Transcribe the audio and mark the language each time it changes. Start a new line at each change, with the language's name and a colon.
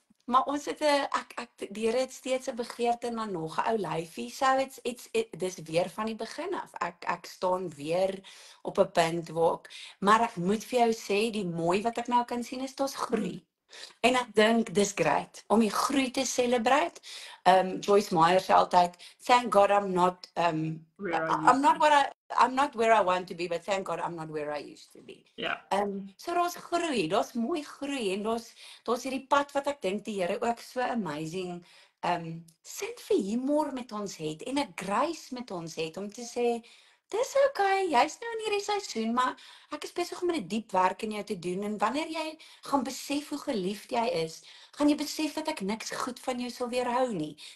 Afrikaans: Maar ons het die Here het steeds 'n begeerte na nog 'n ou lyfie. So dis weer van die begin af. Ek staan weer op 'n punt waar maar ek moet vir jou sê die mooi wat ek nou kan sien is daar's groei. En ek dink dis great om die groei te celebrate.
English: Joyce Meyer sê altyd, thank God I'm not I'm not where I want to be, but thank God I'm not where I used to be.
Afrikaans: Ja. So daar's groei, daar's mooi groei en daar's hierdie pad wat ek dink die Here ook so amazing sit vir humor met ons het en 'n grace met ons het om te sê dis okay, jy's nou in hierdie seisoen, maar ek is besig om 'n diep werk in jou te doen en wanneer jy gaan besef hoe geliefd jy is, gaan jy besef dat ek niks goed van jou sal weerhou nie.